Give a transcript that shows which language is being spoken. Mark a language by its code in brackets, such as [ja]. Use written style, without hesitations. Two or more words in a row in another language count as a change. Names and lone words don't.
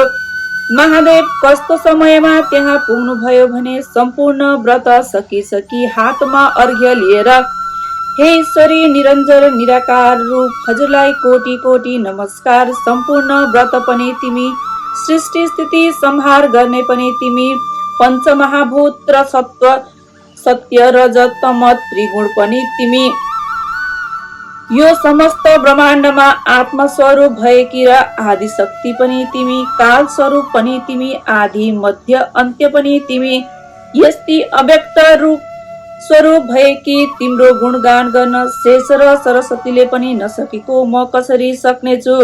[ne] महादेव कस्तो समयमा त्यहाँ पुग्नु भयो भने सम्पूर्ण व्रत सकिसकी हातमा अर्घ्य लिएर, हे ईश्वरी निरञ्जन निराकार रूप, हजुरलाई कोटि कोटि नमस्कार। सम्पूर्ण व्रत पनि तिमी, सृष्टि स्थिति संहार गर्ने पनि तिमी, पञ्चमहाभूत र सत्व सत्य रजत तम त्रिगुण पनि तिमी, यो समस्त ब्रह्माण्डमा आत्मस्वरूप भएकी र आदि शक्ति पनि तिमी, काल स्वरूप पनि तिमी, आदि मध्य अन्त्य पनि तिमी, यस्ती अव्यक्त रूप स्वरूप भएकी तिम्रो गुणगान गर्न शेष र सरस्वतीले पनि नसकेको म कसरी सक्नेछु।